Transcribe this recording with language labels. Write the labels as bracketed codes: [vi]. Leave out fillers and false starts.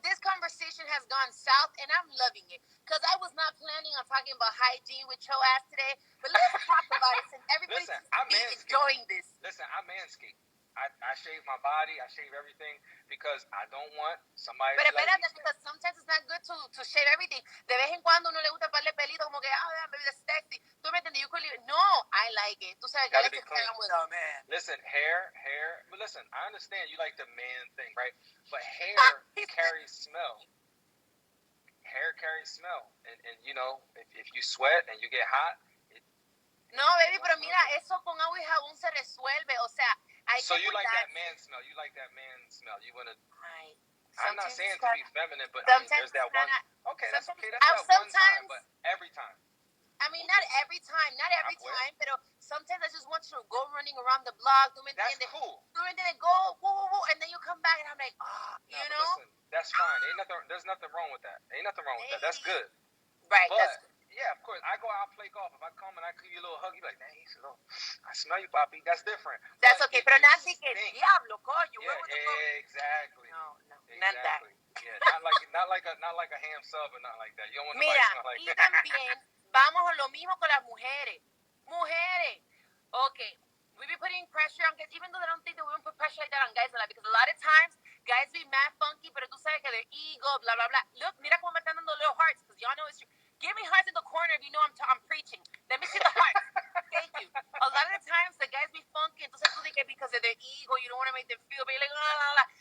[en] This conversation has gone south, and I'm loving it because I was not planning on talking about hygiene with your ass today. But let's talk about it since everybody seems to be enjoying this. Listen, I manscape. I shave my body. I shave everything because I don't want somebody. [es] Pero espérate, [en] because sometimes it's not good to shave everything. [es] De vez en cuando uno le gusta darle pelito como que, [en] baby, that's sexy. [es] ¿Tú me entiendes? [en] No, I like it. [es] Tú sabes, [en] gotta be clean. Man. Listen, hair. But listen, I understand you like the man thing, right? But hair carries smell. Hair carries smell, and if you sweat and you get hot. No, baby, [es] pero mira, eso con agua y jabón se resuelve. O sea, [en] so you like that man smell. You like that man smell. You want to. I'm not saying to be feminine, but I mean, there's that one. Okay, that's okay. That's that one time, but every time. I mean, not every time, but sometimes I just want you to go running around the block. That's cool. And then go, woo, and then you come back, and I'm like, you know? Listen, that's fine. There's nothing wrong with that. Ain't nothing wrong with that. That's good. Right. But, yeah, of course. I go out and play golf. If I come and I give you a little hug, you be like, dang, I smell you, Papi. That's different. That's okay. [es] Pero not de que diablo, coño. [en] Yeah, exactly. No, exactly. Not that. Yeah, not like a ham sub or nothing like that. You don't want [es] Mira, [en] smell like [es] y [en] that. [es] también vamos a lo mismo con las mujeres. [en] Okay. We be putting pressure on guys, even though I don't think that we don't put pressure like that on guys a lot, because a lot of times guys be mad funky, [es] pero tú sabes que [en] their ego, blah, blah, blah. Look, [es] mira cómo me están dando [en] little hearts, because y'all know it's true. Give me hearts in the corner if you know I'm preaching. Let me see the hearts. Thank you. A lot of the times the guys be funky, [es] entonces tú dices [en] because of their ego, you don't want to make them feel, but you're like, la, la, la.